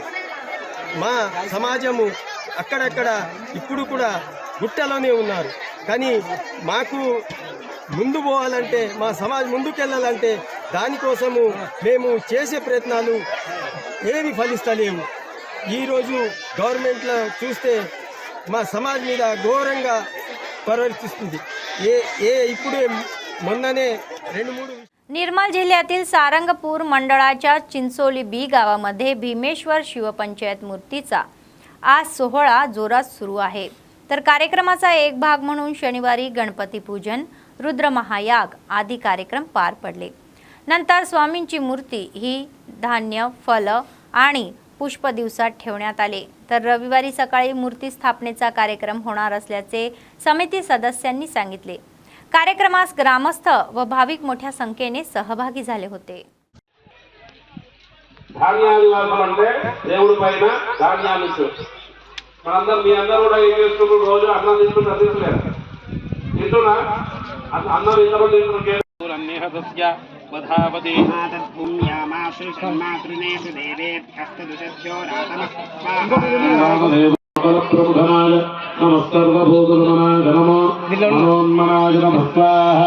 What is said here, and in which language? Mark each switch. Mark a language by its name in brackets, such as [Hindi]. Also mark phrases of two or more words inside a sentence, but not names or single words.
[Telugu] మా సమాజము అక్కడక్కడ ఇప్పుడు కూడా గుట్టలోనే ఉన్నారు, కానీ మాకు ముందు పోవాలంటే మా సమాజం ముందుకెళ్ళాలంటే దానికోసము మేము చేసే ప్రయత్నాలు ఏవి ఫలిస్తలేవు. ఈరోజు గవర్నమెంట్లో చూస్తే మా సమాజం మీద ఘోరంగా ప్రవర్తిస్తుంది. ఇప్పుడే మొన్ననే 2-3 [Marathi] निर्मल जिल्ह्यातील सारंगपूर मंडळाच्या चिंचोली बी गावामध्ये भीमेश्वर शिवपंचायत मूर्तीचा आज सोहळा जोरात सुरू आहे. तर कार्यक्रमाचा एक भाग म्हणून शनिवारी गणपती पूजन, रुद्र महायाग आदी कार्यक्रम पार पडले. नंतर स्वामींची मूर्ती ही धान्य, फल आणि पुष्प दिवसात ठेवण्यात आले. तर रविवारी सकाळी मूर्ती स्थापनेचा कार्यक्रम होणार असल्याचे समिती सदस्यांनी सांगितले. कार्यक्रमास ग्रामस्थ व भाविक मोठ्या संख्येने सहभागी झाले होते. [Telugu] ధాన్యాలంటే దేవుడి పైన ధాన్యాలు మనందరం మీ అందరూ కూడా ఏం చేస్తున్నారు? రోజు అన్నం తింటున్నారు, తింటున్నారు తింటున్నా అన్నం ఇంతమంది తింటున్నారు. [Sanskrit] మధావతి ప్రబుధనాయ నమస్కర్వభూతనాయ నమో మనోన్మనాయ నమః స్వాహా.